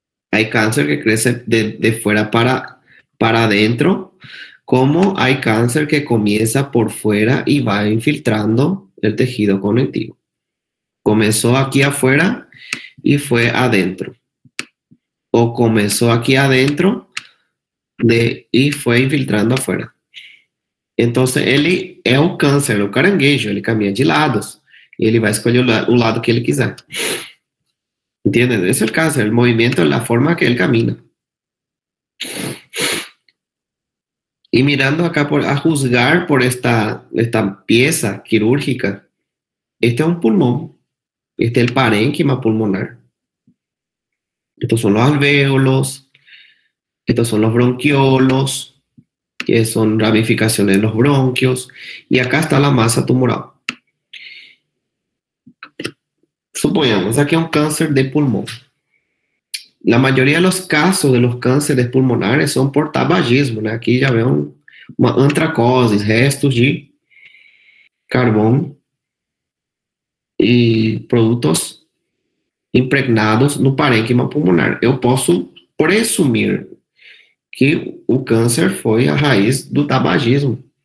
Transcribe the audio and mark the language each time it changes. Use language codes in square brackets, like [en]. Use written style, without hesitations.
[es] Hay cáncer que crece de fuera para adentro, como hay cáncer que comienza por fuera y va infiltrando el tejido conectivo. Comenzó aquí afuera y fue adentro. O comenzó aquí adentro y fue infiltrando afuera. Entonces, [pt] ele é o câncer, o caranguejo, ele caminha de lados e ele vai escolher o lado que ele quiser. [es] ¿Entienden? Ese es el cáncer, el movimiento es la forma que él camina. Y mirando acá a juzgar por esta pieza quirúrgica, este es un pulmón, este es el parénquima pulmonar. Estos son los alvéolos, estos son los bronquiolos, que son ramificaciones de los bronquios, y acá está la masa tumoral. [pt] Suponhamos, aqui é um câncer de pulmão. [es] La mayoría de los casos de los cánceres pulmonares son por tabagismo, né? [pt] Aqui já vê uma antracose, restos de carvão e produtos impregnados no parênquima pulmonar. Eu posso presumir que o câncer foi a raiz do tabagismo.